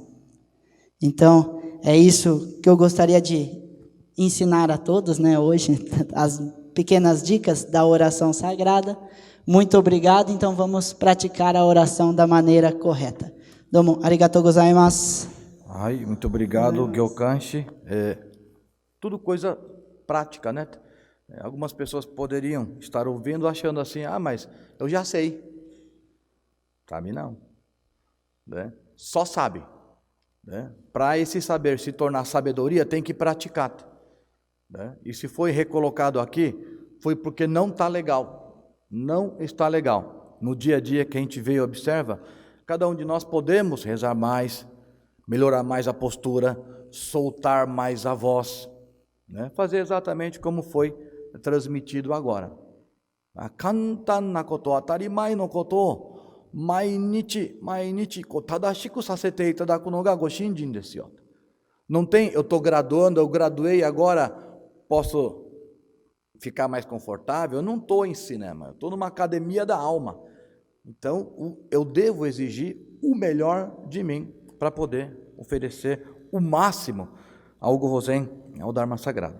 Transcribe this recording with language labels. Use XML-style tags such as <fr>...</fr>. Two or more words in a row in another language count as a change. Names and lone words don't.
<pt>Então, é isso que eu gostaria de ensinar a todos, né, hoje, as pequenas dicas da oração sagrada. Muito obrigado, então vamos praticar a oração da maneira correta.</pt> <ja>どうも、ありがとうございます.</ja> <pt>Ai, muito obrigado, Gyokanshi. Tudo coisa prática, né? Algumas pessoas poderiam estar ouvindo achando assim, mas eu já sei. Sabe não, né? Só sabe, né? Para esse saber se tornar sabedoria, tem que praticar, né? E se foi recolocado aqui, foi porque não está legal, não está legal. No dia a dia que a gente vê e observa, cada um de nós podemos rezar mais, melhorar mais a postura, soltar mais a voz, né? Fazer exatamente como foi transmitido agora.</pt> <ja>簡単なこと、当たり前のこと、毎日正しくさせていただくのがご信心ですよ.</ja> <pt>Não tem, eu estou graduando, eu graduei, agora posso ficar mais confortável. Eu não estou em cinema, eu estou numa academia da alma. Então, eu devo exigir o melhor de mim para poder oferecer o máximo ao Gohozen, ao Dharma Sagrado.</pt>